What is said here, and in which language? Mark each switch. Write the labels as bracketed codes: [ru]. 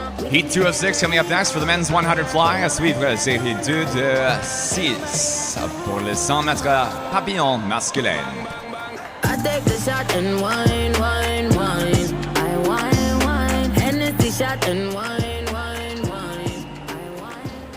[en] Heat 2 of 6 coming up next for the men's 100 fly. [fr] À suivre, série 2 de 6 pour les 100 mètres papillon masculin. [en] I take the shot and wine, wine, wine. I wine, wine. Hennessy shot and wine, wine, wine. I wine.